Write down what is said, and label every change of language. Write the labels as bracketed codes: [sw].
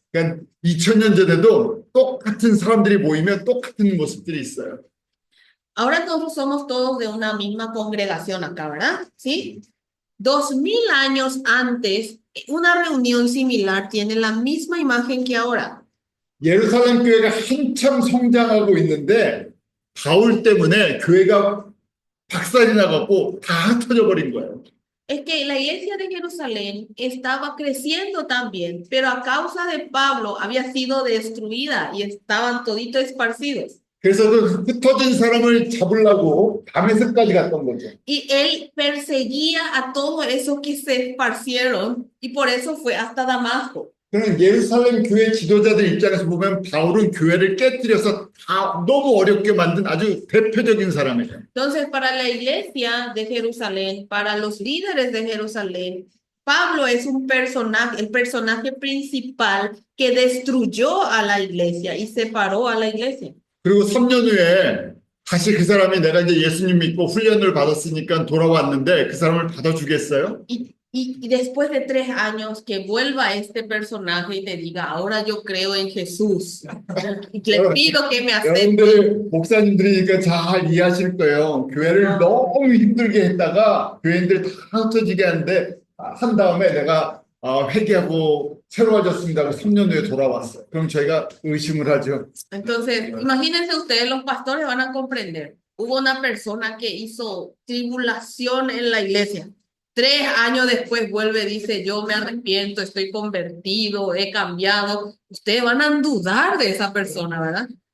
[ko] 그러니까 2000년 전에도 똑같은 사람들이 모이면 똑같은 모습들이 있어요. [es] Ahora nosotros somos todos de una misma congregación acá, ¿verdad? ¿Sí? 2000 años antes, una reunión similar tiene la misma imagen que ahora. [ko] 예루살렘 교회가 한참 성장하고 있는데 바울 때문에 교회가 박살이 나갖고 다 흩어져 버린 거예요. [es] Es que la iglesia de Jerusalén estaba creciendo también, pero a causa de Pablo había sido destruida y estaban toditos esparcidos. [ko] 그래서 그 흩어진 사람을 잡으려고 다메섹까지 갔던 거죠. [es] Y él perseguía a todos esos que se esparcieron y por eso fue hasta Damasco. [ko] 그럼 예루살렘 교회 지도자들 입장에서 보면 바울은 교회를 깨뜨려서 다 너무 어렵게 만든 아주 대표적인 사람이에요. [es] Entonces, para la iglesia de Jerusalén, para los líderes de Jerusalén, Pablo es un personaje, el personaje principal que destruyó a la iglesia y separó a la iglesia. [ko] 그리고 3년 후에 다시 그 사람이 내가 이제 예수님 믿고 훈련을 받았으니까 돌아왔는데 그 사람을 받아주겠어요? [es] Y después de 3 años que vuelva este personaje y te diga, ahora yo creo en Jesús, y le pido que me acepte. [ko] 여러분들 목사님들이니까 잘 이해하실 거예요. 교회를 너무 힘들게 했다가 교인들 다 흩어지게 하는데 한 다음에 내가 회개하고 새로워졌습니다 하고 3년 후에 돌아왔어요. 그럼 저희가 의심을 하죠. [es] Entonces, imagínense ustedes, los pastores van a comprender. Hubo una persona que hizo tribulación en la iglesia. 3 años después vuelve y dice, yo me arrepiento, estoy convertido, he cambiado. Ustedes van a dudar de esa persona, ¿verdad?